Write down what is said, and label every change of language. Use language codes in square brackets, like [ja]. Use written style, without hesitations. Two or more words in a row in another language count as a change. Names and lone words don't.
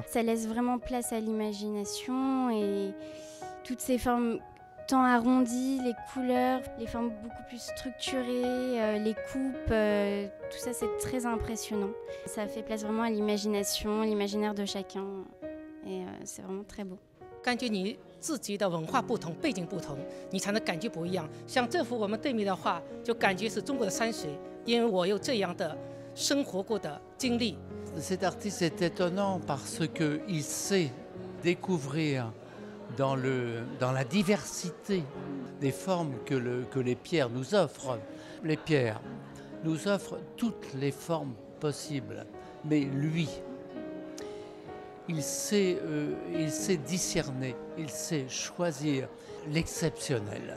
[fr] Ça laisse vraiment place à l'imagination et toutes ces formes tant arrondies, les couleurs, les formes beaucoup plus structurées, les coupes, tout ça c'est très impressionnant. Ça fait place vraiment à l'imagination, l'imaginaire de chacun et c'est vraiment très beau. [zh] 感觉你自己的文化不同、背景不同，你才能感觉不一样。像这幅我们对面的画，就感觉是中国的山水，因为我有这样的生活过的经历。 [fr] Cet artiste est étonnant parce qu'il sait découvrir dans la diversité des formes que les pierres nous offrent. Les pierres nous offrent toutes les formes possibles, mais lui, il sait discerner, il sait choisir l'exceptionnel.